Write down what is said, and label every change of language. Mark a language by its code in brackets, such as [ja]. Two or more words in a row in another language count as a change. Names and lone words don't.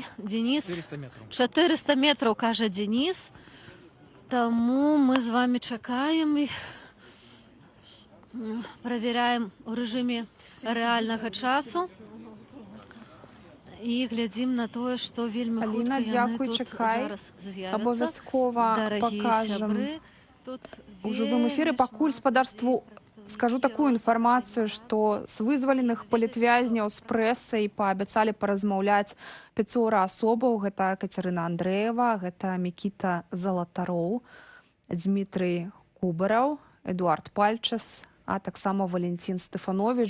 [be] Денис, 400 метраў, кажа Денис. Таму мы з вами чакаем і праверяем у рэжыме рэальнага часу і глядзім на тое, што вельмі хутка яны тут зараз з'явяцца. [uk] Обов'язково покажем у живом эфире. [be] Пакуль спадарству скажу такую інфармацыю, што з вызваленых палітвязняў з прэсай паабяцалі паразмаўляць 500 асобаў. Гэта Кацярына Андрэева, гэта Мікіта Залатароў, Дмітрый Кубараў, Эдуард Пальчас, а таксама Валентин Стэфанович.